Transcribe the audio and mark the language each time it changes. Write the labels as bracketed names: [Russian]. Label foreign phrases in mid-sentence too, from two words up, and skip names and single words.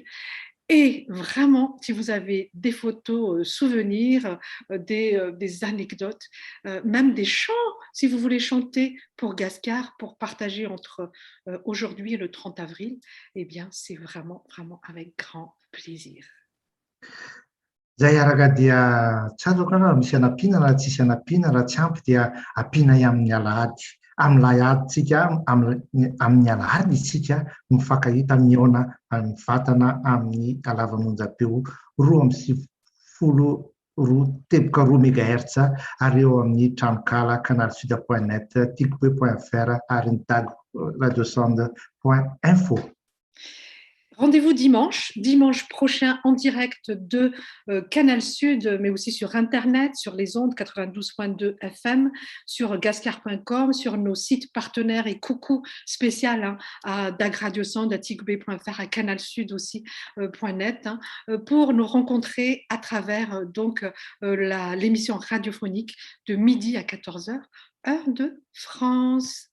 [French] Et vraiment, si vous avez des photos, souvenirs, des anecdotes, même des chants, si vous voulez chanter pour Gascar, pour partager entre aujourd'hui et le 30 avril, eh bien, c'est vraiment, vraiment avec grand plaisir. [Malagasy] Zay araka dia tsy azoko raha misy anampiana raha tsisy anampiana raha tsy ampy dia ampiana amin'ny alahady. Amin'ny lahaditsika amin'ny alahady isika mifankahita mihaona mivantana amin'ny halavan'onjam-peo 2.4 teboka 2 mégahertz ary eo amin'ny tranokala canalsud.net ticb.fr ary ny tag radiosonde.info. [French] Rendez-vous dimanche prochain en direct de Canal Sud, mais aussi sur Internet, sur les ondes 92.2 FM, sur gascar.com, sur nos sites partenaires et coucou spécial à DAG Radio Sand, à ticb.fr, à Canal Sud aussi, .net, pour nous rencontrer à travers donc l'émission radiophonique de midi à 14h, heure de France.